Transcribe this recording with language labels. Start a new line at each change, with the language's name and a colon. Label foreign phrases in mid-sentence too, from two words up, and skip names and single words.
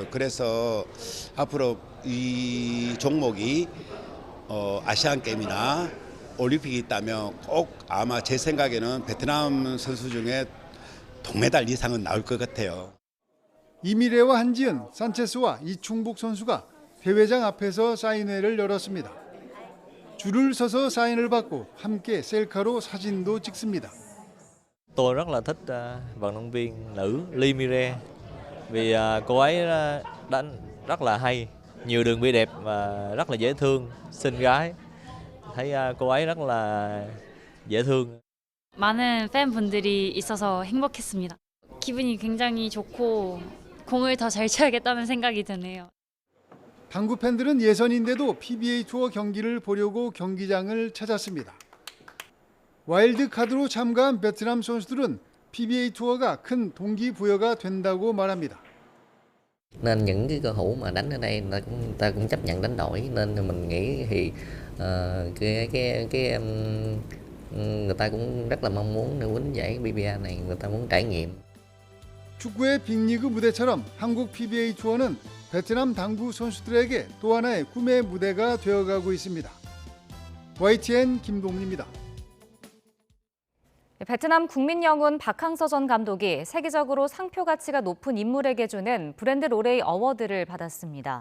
Korean: 그래서 앞으로 이 종목이 아시안 게임이나 올림픽이 있다면 꼭 아마 제 생각에는 베트남 선수 중에 동메달 이상은 나올 것 같아요. 이미래와 한지은, 산체스와 이충복 선수가 대회장 앞에서 사인회를 열었습니다. 줄을 서서 사인을 받고 함께 셀카로 사진도 찍습니다.
Vietnamese: Tôi rất là thích vận động viên nữ Ly Mire vì cô ấy đánh rất là hay, nhiều đường bi đẹp và rất là dễ thương, xinh gái. Thấy cô ấy rất là dễ thương.
Korean: 많은 팬분들이 있어서 행복했습니다. 기분이 굉장히 좋고 공을 더 잘 쳐야겠다는 생각이 드네요. 당구 팬들은 예선인데도 PBA 투어 경기를 보려고 경기장을 찾았습니다. 와일드카드로 참가한 베트남 선수들은 PBA 투어가 큰 동기부여가 된다고 말합니다.
Vietnamese: Nên những cái cơ hội mà đánh ở đây ta cũng chấp nhận đánh đổi, nên mình nghĩ thì người ta cũng rất là mong muốn nếu quýnh giải PBA này, người ta muốn trải nghiệm.
Korean: 축구의 빅리그 무대처럼 한국 PBA 투어는 베트남 당구 선수들에게 또 하나의 꿈의 무대가 되어가고 있습니다. YTN 김동민입니다. 베트남 국민영웅 박항서 전 감독이 세계적으로 상표 가치가 높은 인물에게 주는 브랜드 로레이 어워드를 받았습니다.